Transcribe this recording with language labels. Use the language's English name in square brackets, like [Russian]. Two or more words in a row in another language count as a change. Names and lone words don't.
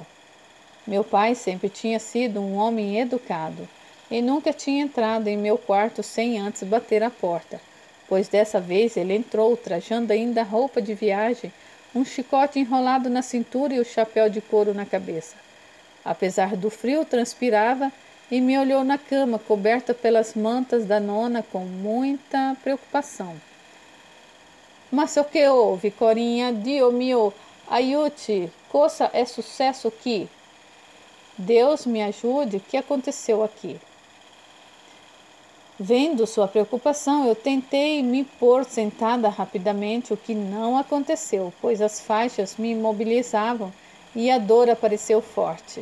[Portuguese] Meu pai sempre tinha sido um homem educado e nunca tinha entrado em meu quarto sem antes bater a porta, pois dessa vez ele entrou trajando ainda roupa de viagem, um chicote enrolado na cintura e o chapéu de couro na cabeça. Apesar do frio, transpirava e me olhou na cama, coberta pelas mantas da nona, com muita preocupação. Mas o que houve, [Italian] Corinha? Dio mio, aiute, cosa é sucesso aqui? [Portuguese] Deus me ajude, o que aconteceu aqui? Vendo sua preocupação, eu tentei me pôr sentada rapidamente, o que não aconteceu, pois as faixas me imobilizavam e a dor apareceu forte.